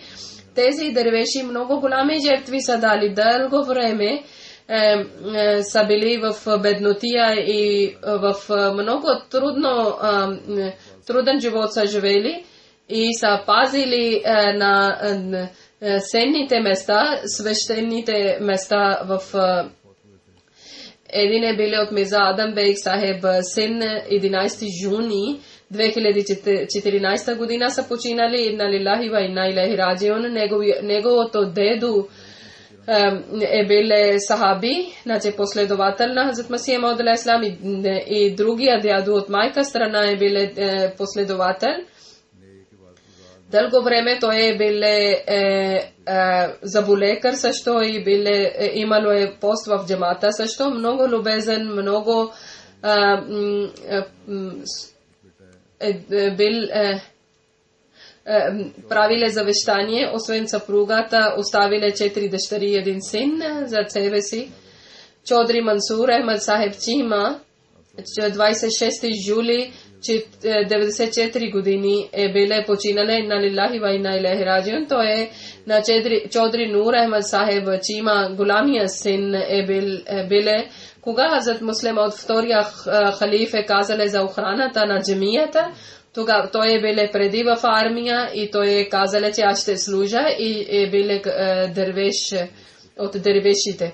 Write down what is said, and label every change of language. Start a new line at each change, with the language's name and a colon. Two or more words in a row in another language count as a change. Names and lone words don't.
Bulgarian: Тези дървеши много голями жертви са дали, дълго време са били в беднотия и в много труден живот са живели и са пазили на сенните места, свещените места в един е били от Мирза Адам Бейг Сахеб син 11 юни 2014 година са починали.
Arabic: إنا لله وإنا إليه راجعون.
Bulgarian: Неговото дедо е бил сахаби, значи последовател на Хазрат Масих Мауд
Arabic: عليه السلام,
Bulgarian: и другия дядо от майка страна е бил последовател. Дълго време той е бил заболекар също и имало е пост в джамата също. Много любезен, много бил правиле завещание, освен съпругата, оставиле 4 дъщери и 1 син за себе си. Чодри Мансур Ахмад Сахеб Чима, 26 юли 94 години е биле починале.
Arabic: إنا لله وإنا إليه راجعون.
Bulgarian: Той е на Чодри Нур Ахмад Сахеб Чима, голямия син е биле. Кога Хазрат Муслим от втория халиф е казале за охраната на джамията, тогава той е биле преди в армия и той е казале, че аз ще служа, и е биле дървеш от дървешите.